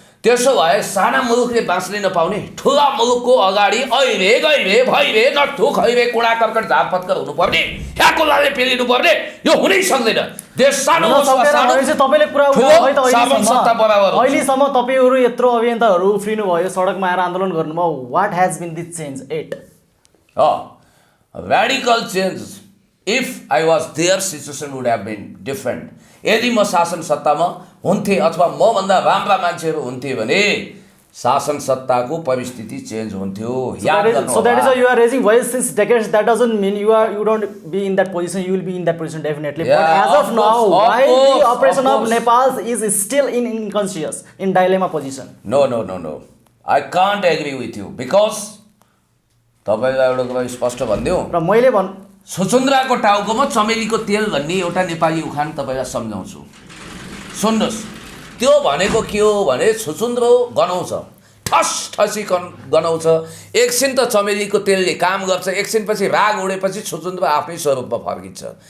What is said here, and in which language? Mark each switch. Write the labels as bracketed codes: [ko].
[ne] त्यसो भए साना मुलुकले बाँच्नै नपाउने ठुला मुलुकको अगाडि अहिले गइरे भइरे नट्ठु खैरे कुडा कर्कट झारपत्कर हुनुपर्ने, ह्याकुलाले पेलिनु पर्ने, यो हुनै सक्दैन। देश सानो तपाईँले कुरा अहिलेसम्म तपाईँहरू यत्रो अभियन्ताहरू उफ्रिनु भयो, सडकमा आएर आन्दोलन गर्नुभयो। [en] What has been this change? Radical change. If I was there, situation would have been different. [ne] यदि म शासन सत्तामा हुन्थेँ अथवा मभन्दा राम्रा मान्छेहरू हुन्थे भने शासन सत्ताको परिस्थिति चेन्ज हुन्थ्यो। [en] So that is why you are raising voice since decades. That doesn't mean you don't be in that position. You will be in that position definitely. Yeah, but as of now, why the operation of Nepal is still in unconscious, in dilemma position? No. I can't agree with you because [ne] तपाईँलाई एउटा कुरा स्पष्ट भनिदिउँ र मैले छुचुन्द्राको टाउकोमा चमेलीको तेल भन्ने एउटा नेपाली उखान तपाईँलाई सम्झाउँछु। सुन्नुहोस्, त्यो भनेको के हो भने छुचुन्द्रो गनाउँछ, ठसी गनाउँछ। एकछिन त चमेलीको तेलले काम गर्छ, एकछिनपछि राग उडेपछि छुचुन्द्रो आफ्नै स्वरूपमा फर्किन्छ।